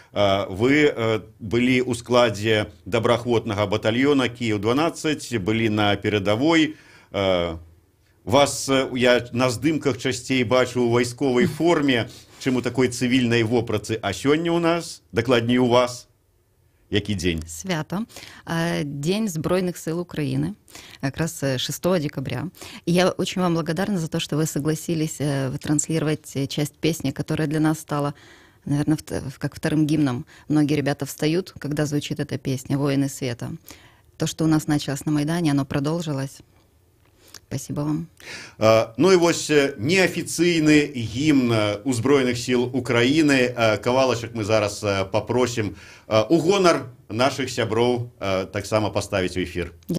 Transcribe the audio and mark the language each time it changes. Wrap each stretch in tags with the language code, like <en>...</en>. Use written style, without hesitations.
<be>Вы былі ў складзе добраахвотнага батальёна Кіеў-12, былі на перадавой. Вас я на здымках часцей бачу ў вайсковай форме, чым у такой цывільнай вопратцы. А сёння ў нас, дакладней у вас, які дзень?</be> <uk>Свято.</uk> <ru>День Збройных сил Украины, как раз 6 декабря. И я очень вам благодарна за то, что вы согласились транслировать часть песни, которая для нас стала, наверное, как вторым гимном. Многие ребята встают, когда звучит эта песня «Воины света». То, что у нас началось на Майдане, оно продолжилось. Спасибо вам.</ru> <be>Ну і вось неафіцыйны гімн Узброеных сил Украины. Кавалачак мы зараз попросім у гонар наших сяброў таксама паставіць у эфір.</be>